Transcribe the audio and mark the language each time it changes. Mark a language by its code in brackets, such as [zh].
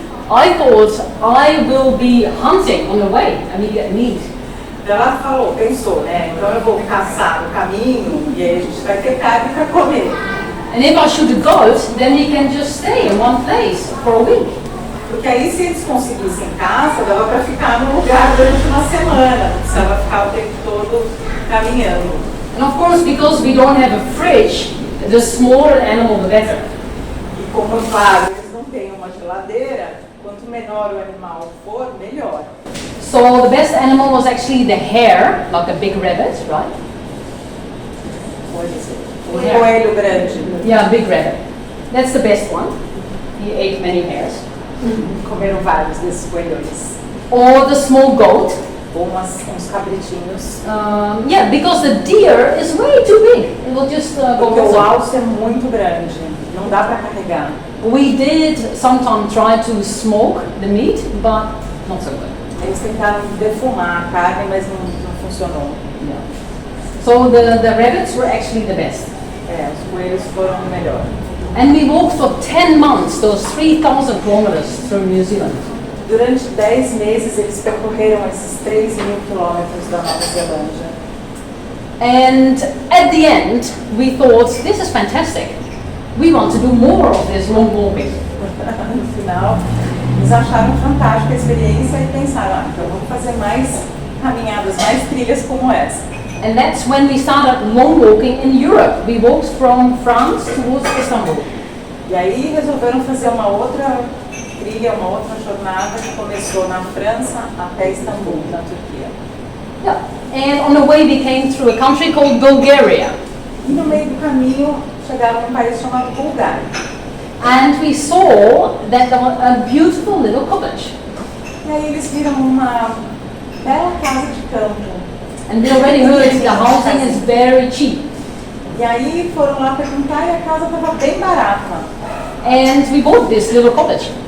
[en] I thought I will be hunting on the way and we get meat. [pt] Ela pensou, né? Então eu vou caçar no caminho e aí a gente vai ter carne para comer. [en] And if I shoot a goat, then we can just stay in one place for a week. [pt] Porque aí se eles conseguissem caça, dava para ficar no lugar durante uma semana, não precisava ficar o tempo todo caminhando. [en] And of course, because we don't have a fridge, the smaller animal the better. [pt] E como, claro, eles não têm uma geladeira, quanto menor o animal for, melhor. [en] So the best animal was actually the hare, like a big rabbit, right? [pt] O coelho grande. [en] Yeah, big rabbit. That's the best one. He ate many hares. [pt] Comeram vários desses coelhões. [en] Or the small goat. [pt] Ou uns cabritinhos. [en] Yeah, because the deer is way too big. It will just go [pt] Porque o [en] missing. [pt] alce é muito grande, não dá para carregar. [en] We did sometimes try to smoke the meat, but not so good. [pt] Eles tentaram defumar a carne, mas não funcionou. [en] Yeah. So the rabbits were actually the best. [pt] Os coelhos foram o melhor. [en] And we walked for 10 months, those 3,000 kilometers through New Zealand. [pt] Durante 10 meses eles percorreram esses 3.000 quilômetros da Nova Zelândia. [en] And at the end, we thought, this is fantastic. We want to do more of this long walking. [pt] No final, eles acharam fantástica a experiência e pensaram, então vamos fazer mais caminhadas, mais trilhas como essa. [en] And that's when we started long walking in Europe. We walked from France towards Istanbul. [pt] E aí resolveram fazer uma outra trilha, uma outra jornada que começou na França até Istambul, na Turquia. [en] Yeah. And on the way we came through a country called Bulgaria. [pt] E no meio do caminho chegaram num país chamado Bulgária. [en] And we saw that there was a beautiful little cottage. [pt] E aí eles viram uma bela casa de campo. [en] And we already heard the housing is very cheap. [pt] E aí foram lá perguntar e a casa estava bem barata. [en] And we bought this little cottage.